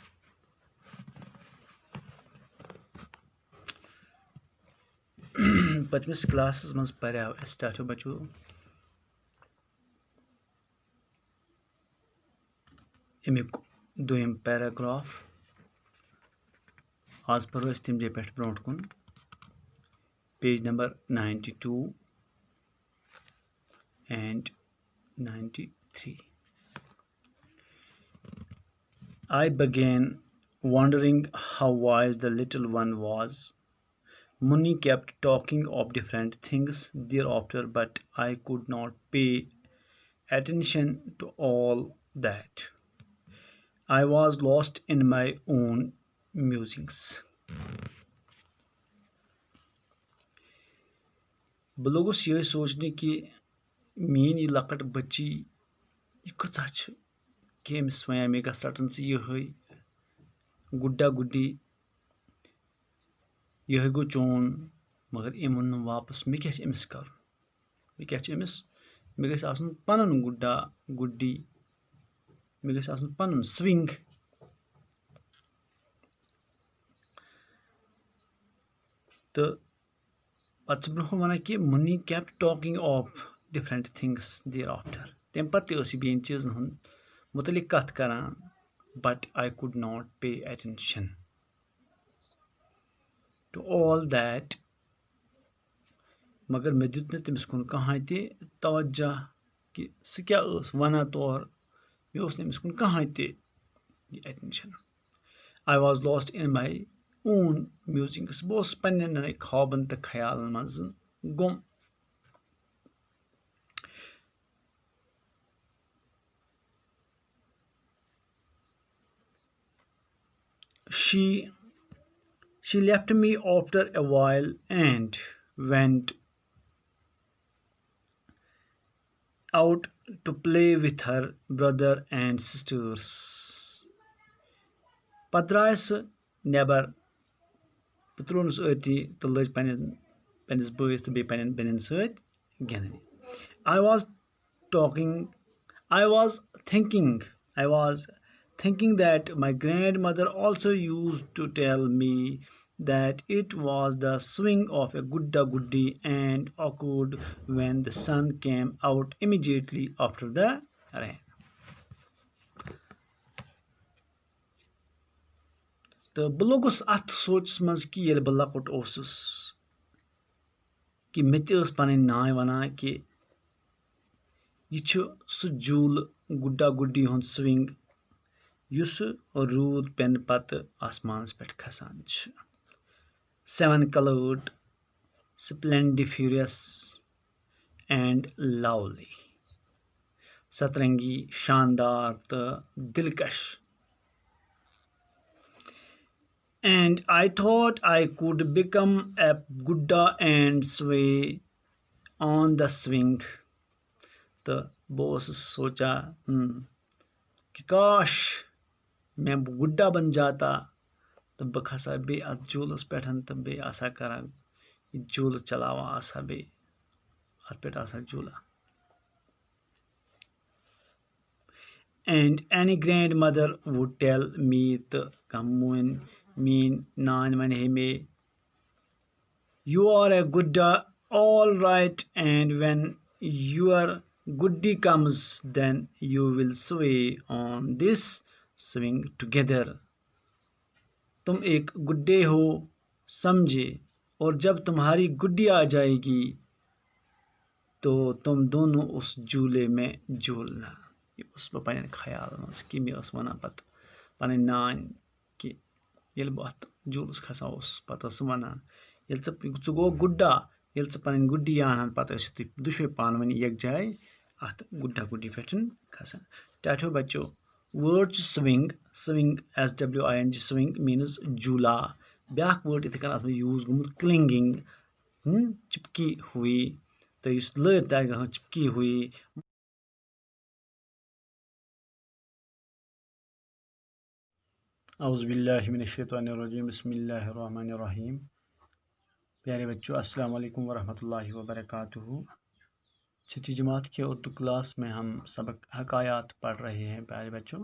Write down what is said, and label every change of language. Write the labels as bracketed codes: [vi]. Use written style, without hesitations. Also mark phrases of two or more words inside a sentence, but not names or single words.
[ks] پٔتمِس کلاسس منٛز پریو اَسہِ ٹاٹو بچو امیُک دوٚیِم پیراگراف. آز پرو أسۍ تمہِ جایہِ پٮ۪ٹھ برونٛٹھ کُن پیج نمبر 92 and 93. [en] I began wondering how wise the little one was. Munni kept talking of different things thereafter, but I could not pay attention to all that. I was lost in my own musings. [ks] بہٕ لوٚگُس یِہے سونٛچنہِ کہِ میٲنۍ یہِ لۄکٕٹ بٔچی یہِ کۭژاہ چھِ کہِ أمِس وَنیٛاے مےٚ گژھ رَٹُن ژٕ یِہے گُڈا گُڈی یِہے گوٚو چون مگر أمۍ ووٚن نہٕ واپس مےٚ کیاہ چھُ أمِس کَرُن مےٚ گژھِ آسُن پَنُن گُڈا گُڈی مےٚ گژھِ آسُن پَنُن سوِنٛگ. تہٕ پَتہٕ چھُ برونٛہہ کُن وَنان کہِ [en] Munni kept talking of different things thereafter. [ks] تَمہِ پَتہٕ تہِ ٲس یہِ بیٚیہِ چیٖزن ہُنٛد مُتعلِق کَتھ کران [en] but I could not pay attention to all that. [ks] مگر مےٚ دیُت نہٕ تٔمِس کُن کٕہٕنۍ تہِ توجہ کہِ سُہ کیاہ ٲس وَنان تورٕ مےٚ اوس نہٕ أمِس کُن کٕہٕنۍ تہِ ایٹینشن. [en] I was lost in my own musings. [ks] بہٕ اوسُس پننٮ۪ن خوابن تہٕ خیالن منٛز گوٚم. [en] She left me after a while and went out to play with her brother and sisters. [ks] پتہٕ درٛاے سۄ نٮ۪بر. بہٕ ترٛوونس أتی تہٕ لٔج پننِس بٲیِس تہٕ بیٚیہِ پننٮ۪ن بیٚنٮ۪ن سۭتۍ گِنٛدنہِ. [en] I was thinking that my grandmother also used to tell me that it was the swing of a gudda guddi and occurred when the sun came out immediately after the rain. [ks] تہٕ بہٕ لوٚگُس اَتھ سونٛچس منٛز کہِ ییٚلہِ بہٕ لۄکُٹ اوسُس کہِ مےٚ تہِ ٲس پنٕنۍ نانۍ وَنان کہِ یہِ چھُ سُہ جوٗلہٕ گُڈا گُڈی ہُنٛد سوِنٛگ یُس روٗد پٮ۪نہٕ پتہٕ آسمانس پٮ۪ٹھ کھسان چھُ. [en] 7 colored, splendiferous and lovely. [ks] سترنگی شاندار تہٕ دلکش. [en] And I thought I could become a gudda and sway on the swing. [ks] تہٕ بہٕ اوسُس سونٛچان کہ [ur] کاش میں گُڈا بن جاتا [ks] تہٕ بہٕ کھسا بیٚیہِ اَتھ جوٗلس پٮ۪ٹھ تہٕ بیٚیہِ آسہا کران یہِ جوٗلہٕ چلاوان آسہا بیٚیہِ اَتھ پٮ۪ٹھ آسہا جوٗلان. [en] And any grandmother would tell me [ks] تہٕ کانٛہہ میٲنۍ نانۍ وَنہِ ہے مےٚ [en] you are a gudda all right and when your guddi comes then you will sway on this swing together. [ur] تم ایک گڈے ہو سمجھے اور جب تمہاری گڈی آ جائے گی تو تم دونوں اس جھولے میں جھولنا. [ks] یہِ اوسُس بہٕ پننٮ۪ن خیالن منٛز کہِ مےٚ ٲس وَنان پتہٕ پنٕنۍ نانۍ کہِ ییٚلہِ بہٕ اَتھ جوٗلس کھسان اوسُس پتہٕ ٲس سۄ وَنان ییٚلہِ ژٕ گوٚو گُڈا ییٚلہِ ژٕ پنٕنۍ گُڈی اَنہن پتہٕ ٲسِو تُہۍ دۄشوے پانہٕ ؤنۍ یکجاے اَتھ گُڈا گُڈی پٮ۪ٹھ کھسان. ٹاٹھو بچو [en] word swing, swing swing, swing means jula. [ks] بیاکھ word اِتھے کٔنۍ اَتھ منٛز یوٗز گوٚمُت clinging, [ur] چپکی ہوئی. [ks] تو یُس لٲر تہِ آسہِ گژھان [ur] چپکی ہوئی. [ar] اعوذ باللہ من الشیطان الرجیم بسم اللہ الرحمن الرحیم. [ur] پیارے بچوں [ar] السلام علیکم ورحمۃ اللہ وبرکاتہ. [ur] چھٹی جماعت کے اردو کلاس میں ہم سبق حکایات پڑھ رہے ہیں پیارے بچوں.